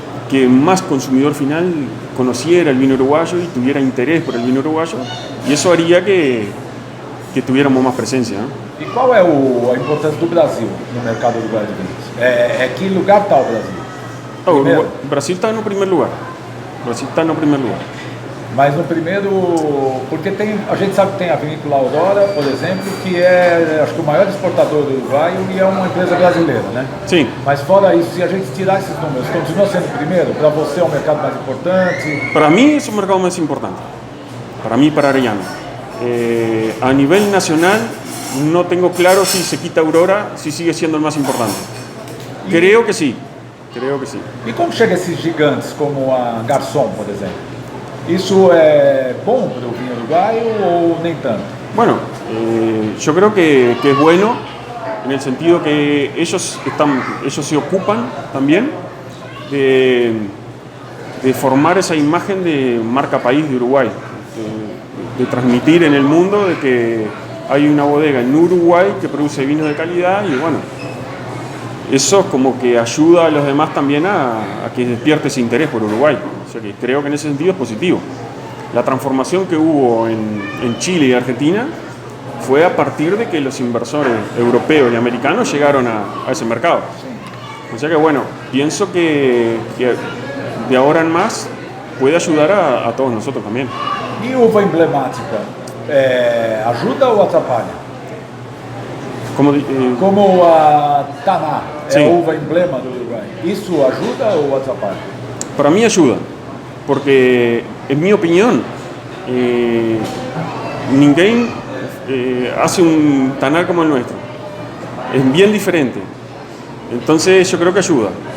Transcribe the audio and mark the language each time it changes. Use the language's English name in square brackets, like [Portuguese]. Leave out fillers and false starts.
[Spanish] que más consumidor final conociera el vino uruguayo y tuviera interés por el vino uruguayo, y eso haría que tuviéramos más presencia, ¿no? [Portuguese] E qual é a importância do Brasil no mercado uruguaio de vinhos? Que lugar está o Brasil? [Spanish] Brasil está no primer lugar. Brasil está no primer lugar. [Portuguese] Mas no primeiro, porque a gente sabe que tem a vinícola Aurora, por exemplo, que é, acho que o maior exportador do Uruguai e é uma empresa brasileira, né? Sim. Mas fora isso, se a gente tirar esses números, continua sendo o primeiro? Para você é o mercado mais importante? [Spanish] Para mí es un mercado más importante. Para mí, para Arellano. A nivel nacional, no tengo claro si se quita Aurora, si sigue siendo el más importante. Creo que sí. Creo que sí. [Portuguese] E como chega esses gigantes como a Garçom, por exemplo? ¿Isso é bom para o vinho uruguaio o nem tanto? [Spanish] Bueno, yo creo que es bueno en el sentido que ellos se ocupan también de formar esa imagen de marca país de Uruguay, de transmitir en el mundo de que hay una bodega en Uruguay que produce vinos de calidad, y bueno, eso como que ayuda a los demás también a que despierte ese interés por Uruguay. O sea que creo que en ese sentido es positivo. La transformación que hubo en Chile y Argentina fue a partir de que los inversores europeos y americanos llegaron a ese mercado. O sea que bueno, pienso que de ahora en más puede ayudar a todos nosotros también. [Portuguese] E uva emblemática, ajuda ou atrapalha? Como a Taná, é a uva emblema do Uruguai. Isso ajuda ou atrapalha? [Spanish] Para mí ayuda, porque en mi opinión, ninguém hace un tanar como el nuestro. Es bien diferente. Entonces yo creo que ayuda.